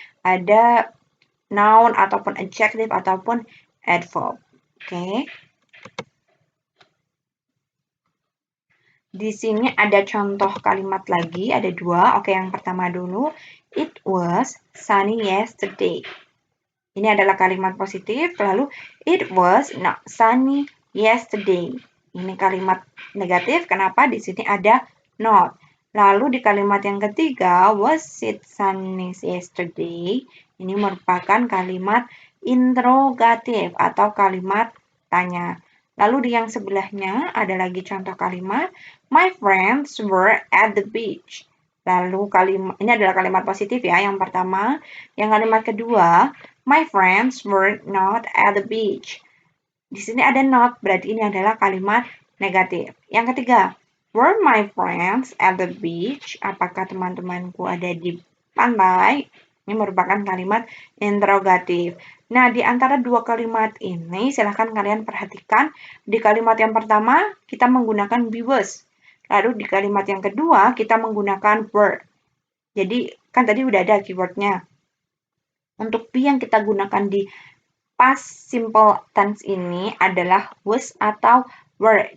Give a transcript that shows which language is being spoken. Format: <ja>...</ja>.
<id>Ada noun ataupun adjective ataupun adverb. Oke. Di sini ada contoh kalimat lagi, ada 2. Oke, yang pertama dulu.</id> <en>It was sunny yesterday.</en> <id>Ini adalah kalimat positif. Lalu,</id> <en>it was not sunny yesterday.</en> <id>Ini kalimat negatif. Kenapa? Di sini ada not. Lalu di kalimat yang ketiga,</id> <en>was it sunny yesterday?</en> <id>Ini merupakan kalimat interrogatif atau kalimat tanya. Lalu di yang sebelahnya ada lagi contoh kalimat,</id> <en>my friends were at the beach.</en> <id>Lalu ini adalah kalimat positif ya, yang pertama. Yang kalimat kedua,</id> <en>my friends were not at the beach.</en> <id>Di sini ada not, berarti ini adalah kalimat negatif. Yang ketiga,</id> <en>were my friends at the beach?</en> <id>Apakah teman-temanku ada di pantai? Ini merupakan kalimat interrogatif. Nah, di antara 2 kalimat ini, silahkan kalian perhatikan. Di kalimat yang pertama, kita menggunakan be was. Lalu di kalimat yang kedua, kita menggunakan were. Jadi, kan tadi udah ada keywordnya. Untuk be yang kita gunakan di past simple tense ini adalah was atau were.</id>